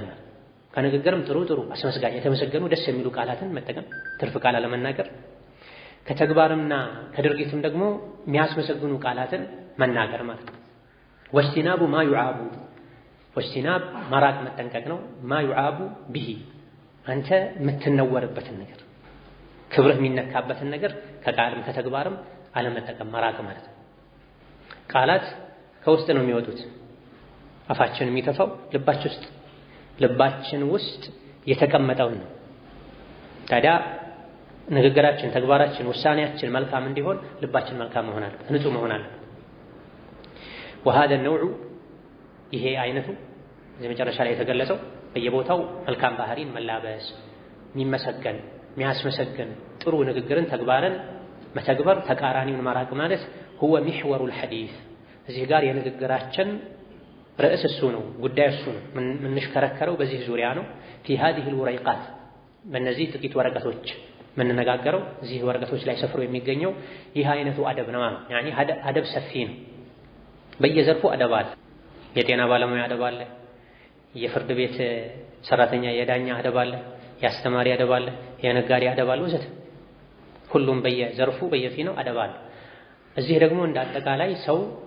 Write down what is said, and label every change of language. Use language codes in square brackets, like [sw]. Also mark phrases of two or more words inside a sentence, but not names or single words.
[am] ማለት ከንግግርም ጥሩ አስመስጋኝ የተመሰገኑ ደስ የሚሉ ቃላትን መጠቀም፣ ትርፍ ቃል አለመናገር። ከተግባርና ከድርጊትም ደግሞ የሚያስመሰግኑ ቃላትን መናገር ማለት ነው። [ar] واجتناب ما يعاب፣ [am] ወጅቲናብ መራቅ መጠንቀቅ ነው። [ar] ما يعاب به [am] አንተ የምትነወርበትን ነገር ክብርህ የሚነካበትን ነገር ከቃልም ከተግባርም አለመጠቀም መራቅ ማለት ነው። ቃላት ከውስጥ ነው የሚወጡት። አፋችን የሚተፋው ልባችን ውስጥ የተቀመጠውን ነው። ታዲያ ንግግራችን፣ ተግባራችን፣ ውሳኔያችን መልካም እንዲሆን ልባችን መልካም መሆን አለበት፣ ንጹህ መሆን አለበት። [ar] وهذا النوع [am] ይሄ አይነቱ እዚህ መጨረሻ ላይ የተገለጸው በየቦታው መልካም ባህሪን መላበስ፣ የሚመሰገን የሚያስመሰግን ጥሩ ንግግርን ተግባርን መተግበር፣ ተቃራኒውን መራቅ ማለት [ar] هو محور الحديث። [am] እዚህ ጋር የንግግራችን ርዕስ እሱ ነው፣ ጉዳይ እሱ ነው። የምንሽከረከረው በዚህ ዙሪያ ነው። [ar] في هذه الوريقات [am] በእነዚህ ጥቂት ወረቀቶች የምንነጋገረው እዚህ ወረቀቶች ላይ ሰፍሮ የሚገኘው ይህ አይነቱ አደብ ነው። ያኒ አደብ ሰፊ ነው። በየዘርፉ አደብ አለ። የጤና ባለሙያ አደብ አለ፣ የፍርድ ቤት ሰራተኛ የዳኛ አደብ አለ፣ የአስተማሪ አደብ አለ፣ የነጋዴ አደብ አለ ወዘተ። ሁሉም በየዘርፉ በየፊናው አደብ አለ። እዚህ ደግሞ እንደ አጠቃላይ ሰው